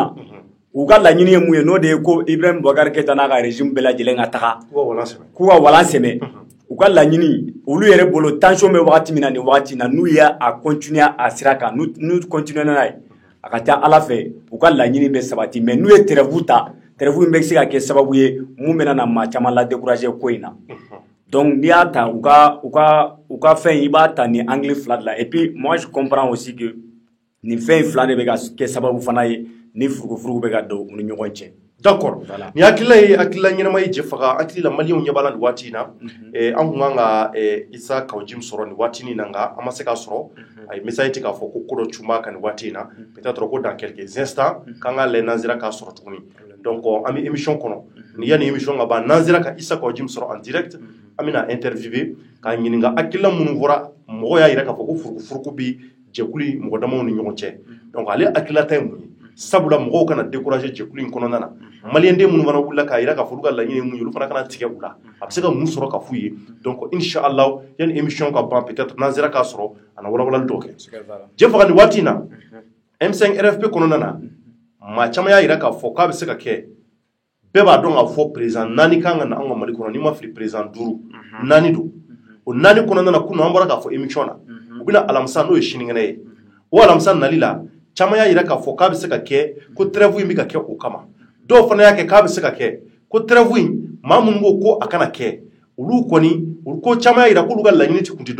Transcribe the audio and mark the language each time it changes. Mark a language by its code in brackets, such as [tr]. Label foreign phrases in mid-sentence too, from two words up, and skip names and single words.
[bm] na u ka laɲini ye mun ye n'o de ye ko Ibrahim Boubacar Keïta n'a ka régime bɛɛ lajɛlen ka taga k'u ka walan sɛmɛ u ka laɲini olu yɛrɛ bolo tension bɛ wagati min na nin wagati in na n'u y'a continuer a sira kan n'u continuer n'a ye a ka ca Ala fɛ u ka laɲini bɛ sabati mais n'u ye trêve ta trêve in bɛ se ka kɛ sababu ye mun bɛna na maa caman la décourager ko in na donc n'i y'a ta u ka fɛn i b'a ta ni anglais 2 de la [fr] et puis moi je comprends aussi que [bm] nin fɛn 2 de bɛ ka kɛ sababu fana ye ni furugufurugu bɛ ka don u ni ɲɔgɔn cɛ d'accord ni hakilila ye hakilila ɲɛnama ye jɛ faga hakili la maliyɛnw ɲɛ b'a la nin waati in na an kun kan ka Isa Kawujim sɔrɔ nin waati in na nka an ma se k'a sɔrɔ a ye message ci k'a fɔ ko dɔ cun b'a kan nin waati in na peut-être ko [fr] dans quelques instants [bm] k'an k'a lajɛ n'an sera k'a sɔrɔ tuguni donc an bɛ émission kɔnɔ ni yanni émission ka ban n'an sera ka Isa Kawujim sɔrɔ [fr] en direct [bm] an bɛna interviewer k'a ɲininka hakilila minnu fɔra mɔgɔw y'a jira k'a fɔ ko furugufurugu bi jɛkulu mɔgɔ damaw ni ɲɔgɔn cɛ donc ale hakililata ye mun ye sabula mɔgɔw kana décourager jɛkulu in kɔnɔna na maliyɛnden minnu fana wulila k'a jira k'a fɔ olu ka laɲini ye mun ye olu fana kana tigɛ u la a bɛ se ka mun sɔrɔ ka f'u ye donc inchallah yanni émission ka ban peut-être n'an sera k'a sɔrɔ a na walawalali dɔw kɛ jɛ faga nin waati in na M5 RFP kɔnɔna na maa caman y'a jira k'a fɔ k'a bɛ se ka kɛ bɛɛ b'a dɔn k'a fɔ président 4 kan ka na an ka Mali kɔnɔ n'i ma fili président 5 4 don o 4 kɔnɔna na kunun an bɔra k'a fɔ émission na u bɛna alamisa n'o ye sinikɛnɛ ye o alamisa nali la caman y'a jira k'a fɔ k'a bɛ se ka kɛ ko trêve in bɛ ka kɛ o kama dɔw fana y'a kɛ k'a bɛ se ka kɛ ko trêve in maa minnu ko ko a kana kɛ olu kɔni olu ko caman y'a jira k'olu ka laɲini tun tɛ